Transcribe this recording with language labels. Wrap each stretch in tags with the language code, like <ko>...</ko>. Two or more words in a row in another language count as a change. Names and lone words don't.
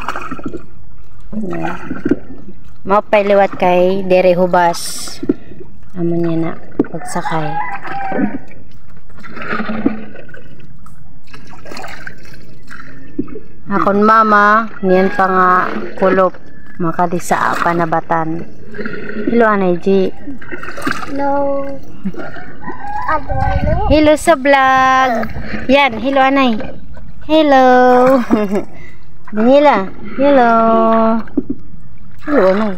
<war>Mapay liwat kay dere hubas. Amo niya na pagsakay. Akon mama, niyan pa nga kulop makadi sa Panabatan. Hello Anay G. Hello. Hello sa vlog. Yan, hello Anay. Hello. Daniela. Hello. Hello Anay.</war>